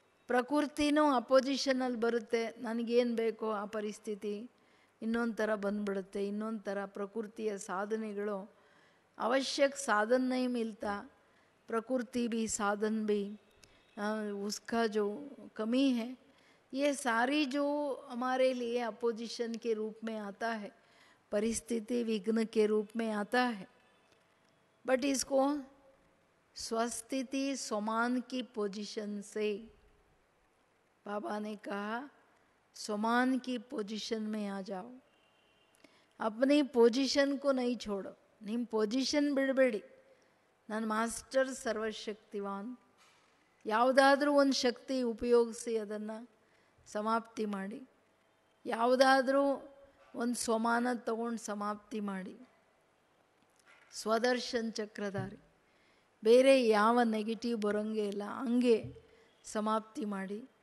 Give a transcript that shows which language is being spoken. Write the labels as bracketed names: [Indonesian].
[Kannada] ಪ್ರಕೃತಿನೂ ಅಪೋಸಿಷನ್ನಲ್ಲಿ ಬರುತ್ತೆ. ನನಗೇನು ಬೇಕೋ ಆ ಪರಿಸ್ಥಿತಿ ಇನ್ನೊಂದು ಥರ ಬಂದ್ಬಿಡುತ್ತೆ. ಇನ್ನೊಂದು ಥರ ಪ್ರಕೃತಿಯ ಸಾಧನೆಗಳು [Hindi] आवश्यक साधन नहीं मिलता. प्रकृति भी साधन भी उसका जो कमी है, ये सारी जो हमारे लिए अपोजिशन के रूप में आता है, परिस्थिति विघ्न के रूप में आता है. बट इसको स्वस्थिति समान की पोजीशन से, बाबा ने कहा समान की पोजीशन में आ जाओ. अपनी पोजीशन को नहीं छोड़ो. [Kannada] ನಿಮ್ಮ ಪೊಸಿಷನ್ ಬಿಡಬೇಡಿ. ನಾನು ಮಾಸ್ಟರ್ ಸರ್ವಶಕ್ತಿವಾನ್, ಯಾವುದಾದ್ರೂ ಒಂದು ಶಕ್ತಿ ಉಪಯೋಗಿಸಿ ಅದನ್ನು ಸಮಾಪ್ತಿ ಮಾಡಿ, ಯಾವುದಾದ್ರೂ ಒಂದು ಸ್ವಮಾನ ತಗೊಂಡು ಸಮಾಪ್ತಿ ಮಾಡಿ. ಸ್ವದರ್ಶನ್ ಚಕ್ರಧಾರಿ, ಬೇರೆ ಯಾವ ನೆಗೆಟಿವ್ ಬರೋಂಗೆ ಇಲ್ಲ, ಹಂಗೆ ಸಮಾಪ್ತಿ ಮಾಡಿ.